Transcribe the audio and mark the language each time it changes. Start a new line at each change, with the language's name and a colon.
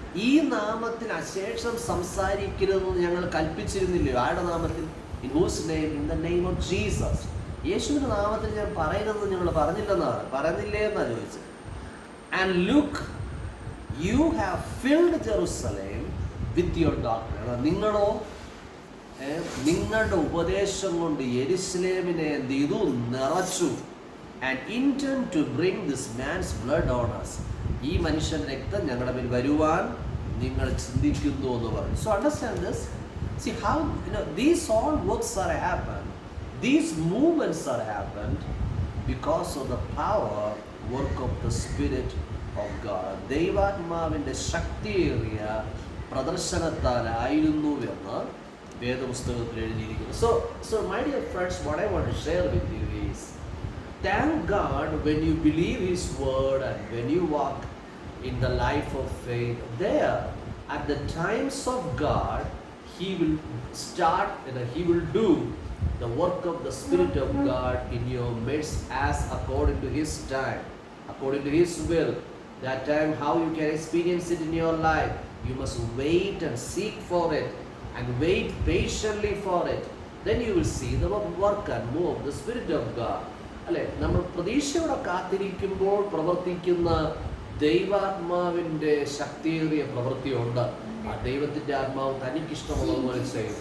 Malayalam: ഈ നാമത്തിൽ അശേഷം സംസാരിക്കരുതെന്ന് ഞങ്ങൾ കൽപ്പിച്ചിരുന്നില്ലയോ? ആരുടെ നാമത്തിൽ?
English: In whose name? In the name of Jesus.
Malayalam: യേശുവിന്റെ നാമത്തിൽ ഞാൻ പറയരുതെന്ന് ഞങ്ങൾ പറഞ്ഞില്ലേ എന്നാണ് ചോദിച്ചത്.
English: And look, you have filled Jerusalem with your doctrine.
Malayalam: നിങ്ങളോ നിങ്ങളുടെ ഉപദേശം കൊണ്ട് യെരുശലേമിനെ എന്ത് ചെയ്തു? നിറച്ചു.
English: And intend to bring this man's blood on us.
Malayalam: ഈ മനുഷ്യന്റെ രക്തം ഞങ്ങളുടെ മേൽ വരുവാൻ നിങ്ങൾ ചിന്തിക്കുന്നു എന്ന് പറഞ്ഞു.
English: So understand this. See how these all works are happened. These movements are happened because of the power work of the Spirit of God.
Malayalam: ദൈവാത്മാവിന്റെ ശക്തിയേറിയ പ്രദർശനത്താലായിരുന്നു എന്ന് വേദപുസ്തകത്തിൽ എഴുതിയിരിക്കുന്നു.
English: So my dear friends, what I want to share with you is, thank God when you believe His word and when you walk in the life of faith. There, at the times of God, He will start, He will do the work of the Spirit of God in your midst as according to His time, according to His will. That time, how you can experience it in your life, you must wait and seek for it and wait patiently for it. Then you will see the work and move of the Spirit of God.
Malayalam: അല്ലെ, നമ്മൾ പ്രതീക്ഷയോടെ കാത്തിരിക്കുമ്പോൾ പ്രവർത്തിക്കുന്ന ദൈവാത്മാവിന്റെ ശക്തിയേറിയ പ്രവൃത്തിയുണ്ട്. ആ ദൈവത്തിന്റെ ആത്മാവ് തനിക്കിഷ്ടമുള്ളതുപോലെ ചെയ്യും.